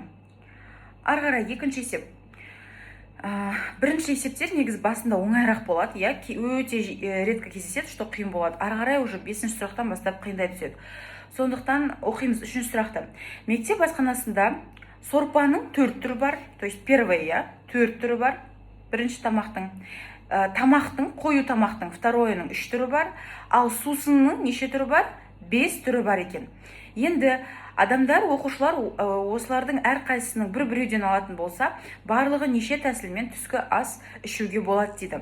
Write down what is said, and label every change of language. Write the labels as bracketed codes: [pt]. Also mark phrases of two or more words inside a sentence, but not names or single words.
[kk] Ары қарай екінші есеп. Бірінші есептер негіз басында оңайырақ болады, өте редко кездеседі, что қиын болады. Ары қарай уже 5-ші сұрақтан бастап қиындай түседі. Сондықтан оқимыз 3-ші сұрақты. Мектеп асханасында сорпаның 4 түрі бар, [ru] то есть первый, [kk] 4 түрі бар. Бірінші тамақтың, қою тамақтың второйының 3 түрі бар, ал сусынның неше түрі бар? 5 түрі бар екен. Енді адамдар, оқушылар осылардың әрқайсысының бір-біреуден алатын болса, барлығы неше тәсілмен түскі ас ішуге болады дейді.